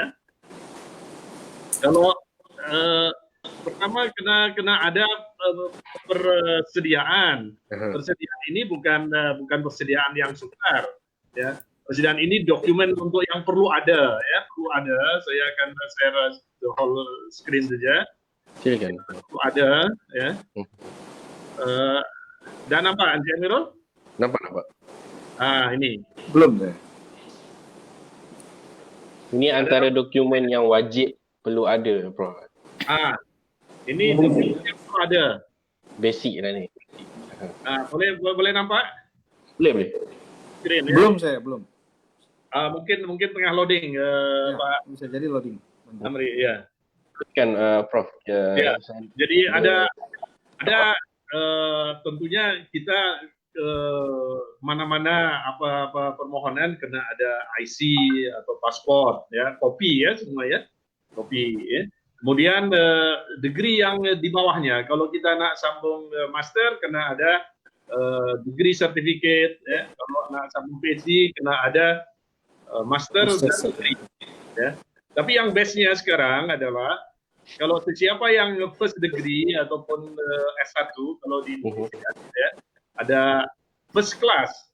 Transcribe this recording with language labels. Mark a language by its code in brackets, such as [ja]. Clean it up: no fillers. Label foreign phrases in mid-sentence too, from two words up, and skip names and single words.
[ms] Kalau pertama kena ada persediaan. Persediaan ini bukan persediaan yang sukar. Ya. Persediaan ini dokumen untuk yang perlu ada. Ya, perlu ada. Saya akan [en] share the whole screen [ms] saja. Silakan. Perlu ada. Ya. Dan nampak, Encik Amirul? Nampak. Ini. Belum ya? Ada. Ini antara dokumen yang wajib perlu ada, Prof. Ini dokumen yang perlu ada. Basic lah ni. Boleh nampak? Boleh. Screen, ya? Belum. Mungkin tengah loading, Ya, Pak bisa jadi loading. Amri, ya. Kan Prof. Ya. Jadi ada tentunya kita mana-mana apa permohonan kena ada IC atau paspor, ya, kopi ya semua ya, kopi. Ya. Kemudian degree yang di bawahnya, kalau kita nak sambung master kena ada [en] degree certificate, [ms] ya. Kalau nak sambung PhD kena ada master dan degree. Ya. Tapi yang bestnya sekarang adalah kalau siapa yang [en] first degree [ms] ataupun S1, kalau di Indonesia ya, ada [en] first class.